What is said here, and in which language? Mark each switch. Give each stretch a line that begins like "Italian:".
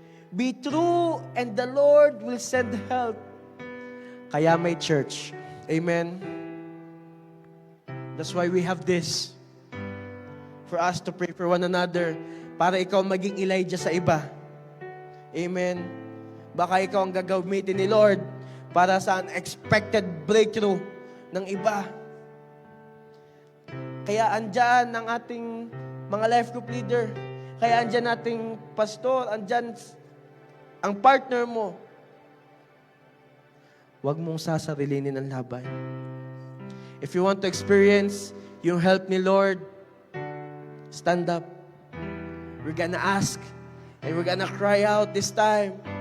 English: Be true and the Lord will send help.
Filipino: Kaya may church.
English: Amen. That's why we have this. For us to pray for one another.
Filipino: Para ikaw maging Elijah sa iba. Amen. Baka ikaw ang gagamitin ni Lord para sa unexpected breakthrough ng iba. Kaya andyan ang ating mga life group leader. Kaya andyan ating pastor. Andyan ang partner mo. Huwag mong sasarilinin ang laban.
English: If you want to experience yung help ni Lord, stand up. We're gonna ask and we're gonna cry out this time.